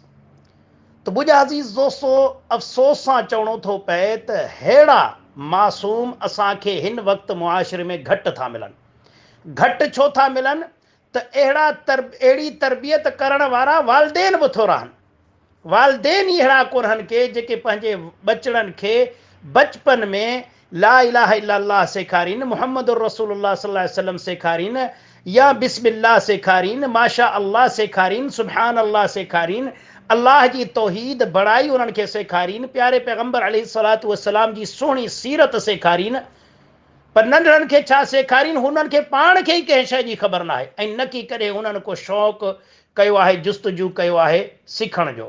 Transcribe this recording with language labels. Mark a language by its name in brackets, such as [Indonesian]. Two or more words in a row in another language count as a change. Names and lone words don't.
[Sindhi] तो मुंहिंजा अज़ीज़ दोस्तो, अफ़सोस सां चवणो थो पए त अहिड़ा मासूम असांखे हिन वक़्तु मुआशिरे में घटि था मिलनि। घटि छो था मिलनि त अहिड़ी तरबियत करण वारा वालदेन बि थोरा आहिनि। वालदेन ई अहिड़ा कोन्हनि के जेके पंहिंजे बचड़नि खे बचपन में [Arabic] لا إله إلا الله [Sindhi] सेखारीनि, [Arabic] محمد رسول الله صلى الله عليه وسلم [Sindhi] सेखारीनि, या बिस्मिल्लाह सेखारीनि, [Arabic] ما شاء الله [Sindhi] सेखारीनि, [Arabic] سبحان الله [Sindhi] सेखारीनि, अल्लाह जी तौहीद बड़ाई उन्हनि खे सेखारीनि, प्यारे पैगंबर [Arabic] عليه الصلاة والسلام [Sindhi] जी सुहिणी सीरत सेखारीनि। पर नंढड़नि खे छा सेखारीनि, हुननि खे पाण खे ई कंहिं शइ जी ख़बर न आहे, ऐं न की कॾहिं हुननि को शौक़ु कयो आहे, जुस्तजू कयो आहे सिखण जो।